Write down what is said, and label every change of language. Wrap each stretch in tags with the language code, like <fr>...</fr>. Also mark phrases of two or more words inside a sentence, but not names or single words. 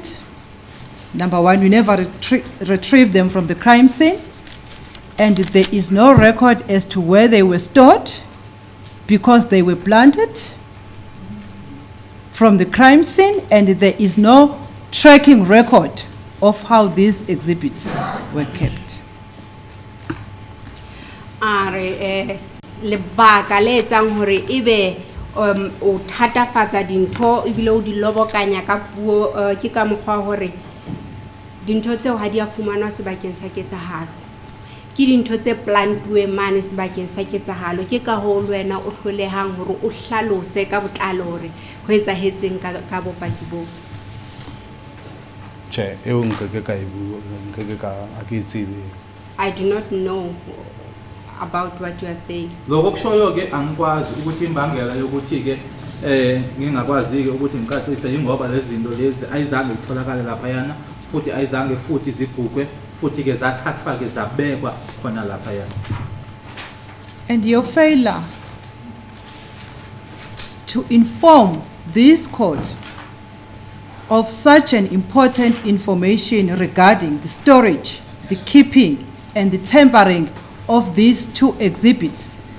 <en>Number one, we never retrieved them from the crime scene, and there is no record as to where they were stored because they were planted from the crime scene, and there is no tracking record of how these exhibits were kept.</en> <st>Lebaka le etsang hore ebe o thatafatsa dintho ebile o di lobokanya ka puo ke ka mokgwa hore dintho tseo ha di a fumanwa sebakeng sa ketsahalo. ke dintho tse plantuwe mane sebakeng sa ketsahalo ke ka ho le wena o hlolehang hore o hlalose ka botlalo hore ho etsahetseng ka bopaki bo. Che, eo nkeke ka e bua, nkeke ka a ke tsebe.</st> <en>I do not know about what you are saying.</en> <zu>Lokho kushoyo ke angikwazi ukuthi imbangela yokuthi ke ngingakwazi ke ukuthi ngicacise ingoba lezi zinto lezi ayizange itholakale lapha yana futhi ayizange futhi zibhukwe futhi ke zathathwa ke zabekwa khona lapha yana.</zu> <en>And your failure to inform this court of such an important information regarding the storage, the keeping, and the tampering of these two exhibits</en>